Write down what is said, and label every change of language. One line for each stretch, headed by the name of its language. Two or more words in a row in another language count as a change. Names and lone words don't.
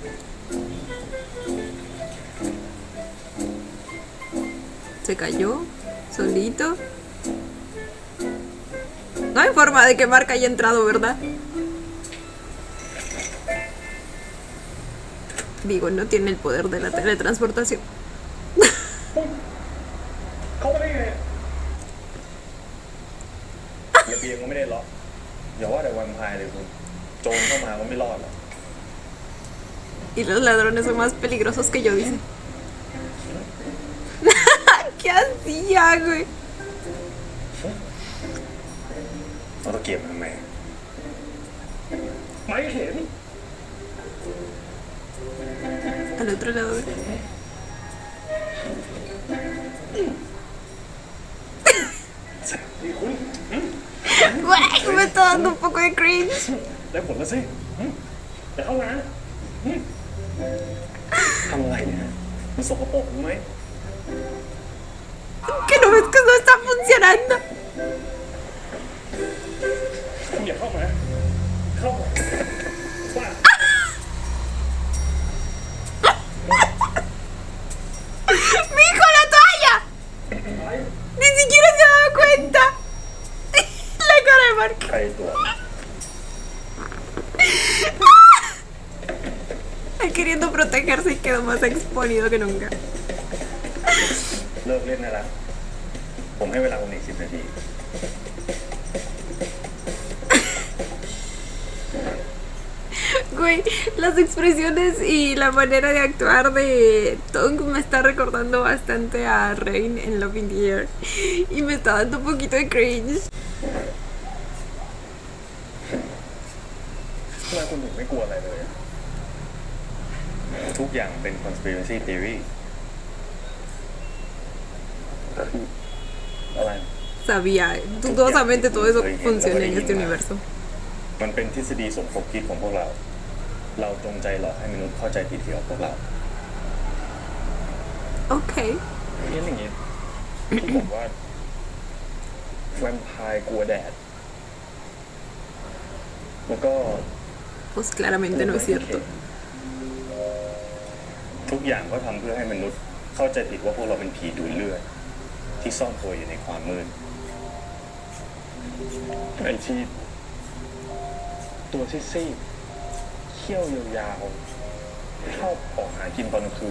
Spanish: ¿Se cayó? ¿Solito? No hay forma de que Mark haya entrado, ¿verdad? Digo, no tiene el poder de la teletransportación.
Thai: เขาไม่ได้ไง ระเบียงก็ไม่ได้ล็อกอย่าว่าแต่แวมไพร์เลยคุณโจรเข้ามาก็ไม่รอดหรอก
Spanish: Y los ladrones son más peligrosos que yo, dice. ¿Qué hacía, güey?
Thai: เอาตะเกียบมาทำไม ไม่เห็น
Spanish: Al otro lado. Güey, me está dando un poco de cringe.
Thai: ได้ผลแล้วสิแต่เข้ามาทำอะไรเนี่ยมันสกปรกรู้ไหม
Spanish: Que no ves que no está funcionando.
Thai: อย่าเข้ามาเข้ามาว่า
Spanish: ¡Mi hijo, la toalla! Ni siquiera se ha dado cuenta. La cara de Mark.
Thai: ใครตัว
Spanish: Él queriendo protegerse y quedó más exponido que nunca.
Thai: เลิกเล่นได้แล้วผมให้เวลาคุณอีก10 นาที
Spanish: Güey, las expresiones y la manera de actuar de Tong me está recordando bastante a Rain en Love in the Air. Y me está dando un poquito de cringe.
Thai: ทำไมคุณถึงไม่กลัวอะไรเลยอะทุกอย่างเป็น
English: conspiracy theory
Thai: อะไร
Spanish: Sabía, dudosamente todo eso funciona en este universo.
Thai: มันเป็นทฤษฎีสมคบคิดของพวกเรา เราจงใจหลอกให้มนุษย์เข้าใจผิดเกี่ยวกับพวกเรา
Spanish: Ok.
Thai: นี่อย่างนี้ที่บอกว่าแวมไพร์กลัวแดด แล้วก็
Spanish: Pues claramente no es cierto.
Thai: ทุกอย่างก็ทำเพื่อให้มนุษย์เข้าใจผิดว่าพวกเราเป็นผีดูดเลือดที่ซ่อนตัวอยู่ในความมืด ไอ้ที่ตัวซีดๆเขี้ยวยาวๆชอบออกหากินตอนกลางคืน